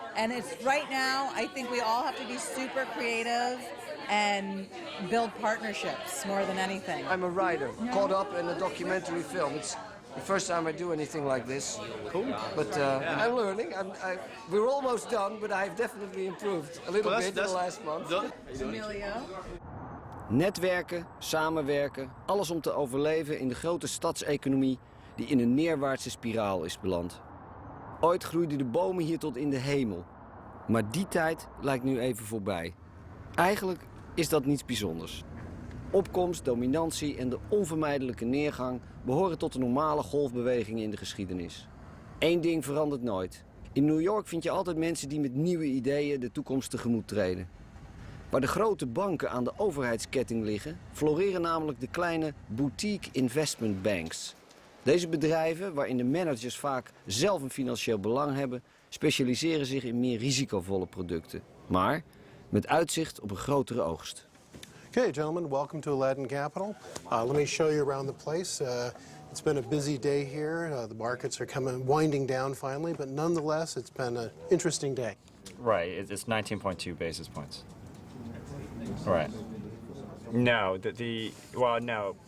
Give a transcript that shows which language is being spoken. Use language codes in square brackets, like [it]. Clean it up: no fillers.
[en] And it's right now, I think we all have to be super creative and build partnerships more than anything. I'm a writer, caught up in a documentary film. It's the first time I do anything like this. Cool. But I'm learning. We're almost done, but I've definitely improved a little bit in the last month. Emilio? [nl] Netwerken, samenwerken, alles om te overleven in de grote stadseconomie die in een neerwaartse spiraal is beland. Ooit groeiden de bomen hier tot in de hemel. Maar die tijd lijkt nu even voorbij. Eigenlijk is dat niets bijzonders. Opkomst, dominantie en de onvermijdelijke neergang behoren tot de normale golfbewegingen in de geschiedenis. Eén ding verandert nooit. In New York vind je altijd mensen die met nieuwe ideeën de toekomst tegemoet treden. Waar de grote banken aan de overheidsketting liggen, floreren namelijk de kleine boutique investment banks. Deze bedrijven, waarin de managers vaak zelf een financieel belang hebben, specialiseren zich in meer risicovolle producten. Maar met uitzicht op een grotere oogst. [en] Okay, gentlemen, welcome to Aladdin Capital. Let me show you around the place. It's been a busy day here. The markets are winding down finally, but nonetheless, it's been an interesting day. Right, it's 19.2 basis points. Right. No, well, no.